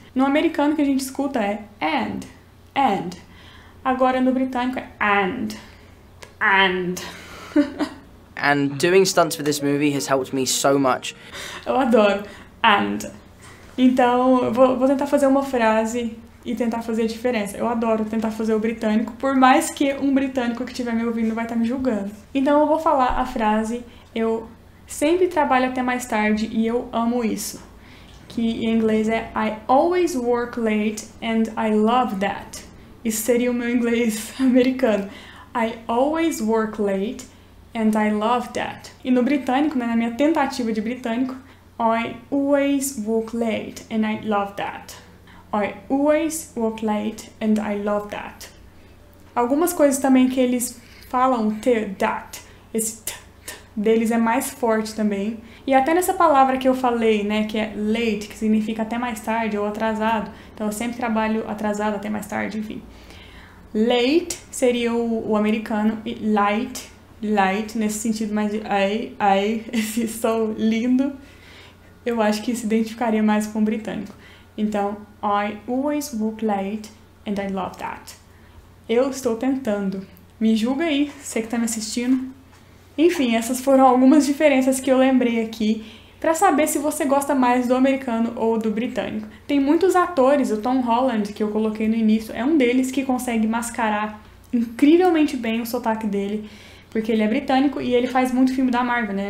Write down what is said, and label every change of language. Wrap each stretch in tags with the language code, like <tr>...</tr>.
<pt>No americano que a gente escuta é and. Agora no britânico é and.</pt> <en>And doing stunts for this movie has helped me so much.</en> <pt>Eu adoro. And. Então, eu vou tentar fazer uma frase e tentar fazer a diferença. Eu adoro tentar fazer o britânico, por mais que um britânico que estiver me ouvindo vai estar me julgando. Então, eu vou falar a frase: eu sempre trabalho até mais tarde e eu amo isso. Que em inglês é</pt> <en>I always work late and I love that.</en> <pt>Isso seria o meu inglês americano.</pt> <en>I always work late and I love that.</en> <pt>E no britânico, né, na minha tentativa de britânico,</pt> <en>I always work late and I love that. I always work late and I love that.</en> <pt>Algumas coisas também que eles falam that. Esse deles é mais forte também. E até nessa palavra que eu falei, né, que é late, que significa até mais tarde ou atrasado. Então eu sempre trabalho atrasado até mais tarde, enfim. Late seria o americano e light, nesse sentido mais de esse som lindo. Eu acho que se identificaria mais com o britânico.</pt> <en>Então, I always work late and I love that.</en> <pt>Eu estou tentando. Me julga aí, você que está me assistindo. Enfim, essas foram algumas diferenças que eu lembrei aqui para saber se você gosta mais do americano ou do britânico. Tem muitos atores, o Tom Holland, que eu coloquei no início, é um deles que consegue mascarar incrivelmente bem o sotaque dele, porque ele é britânico e ele faz muito filme da Marvel, né?</pt>